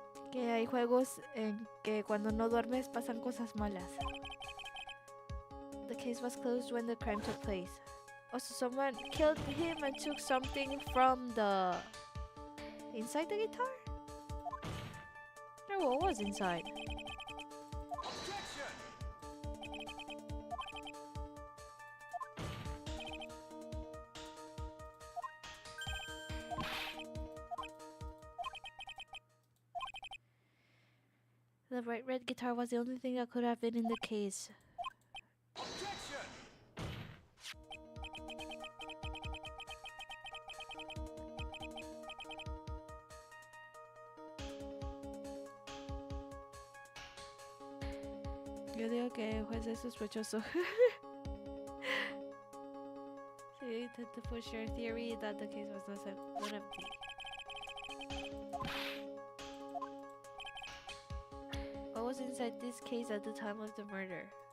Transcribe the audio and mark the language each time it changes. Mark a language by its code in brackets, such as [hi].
[es] Que hay juegos en que cuando no duermes pasan cosas malas. [en] The case was closed when the crime took place. Also, someone killed him and took something from the inside the guitar? No, what was inside? The bright red guitar was the only thing that could have been in the case. Objection! [es] Yo digo que el juez es sospechoso. [en] So you tend to push your theory that the case was not empty. What was inside this case at the time of the murder?